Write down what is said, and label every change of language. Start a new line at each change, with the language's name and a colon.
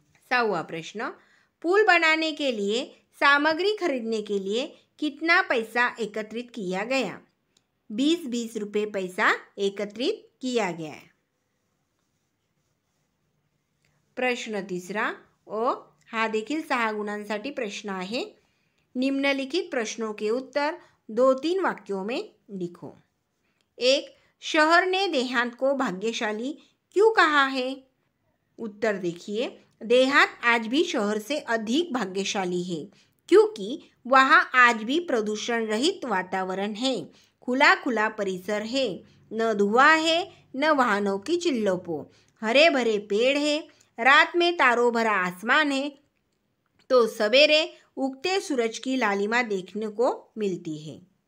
Hindi: 7वां प्रश्न, पुल बनाने के लिए सामग्री खरीदने के लिए कितना पैसा एकत्रित किया गया। 20-20 रुपये पैसा एकत्रित किया गया है। प्रश्न तीसरा,
Marathi: हा देखील 6 गुणांसाठी प्रश्न आहे।
Hindi: निम्नलिखित प्रश्नों के उत्तर 2-3 वाक्यों में लिखो। 1. शहर ने देहात को भाग्यशाली क्यों कहा है? उत्तर देखिए, देहात आज भी शहर से अधिक भाग्यशाली है क्योंकि वहाँ आज भी प्रदूषण रहित वातावरण है, खुला खुला परिसर है, न धुआं है न वाहनों की चिल्लोपो, हरे भरे पेड़ है, रात में तारों भरा आसमान है तो सवेरे उगते सूरज की लालिमा देखने को मिलती है।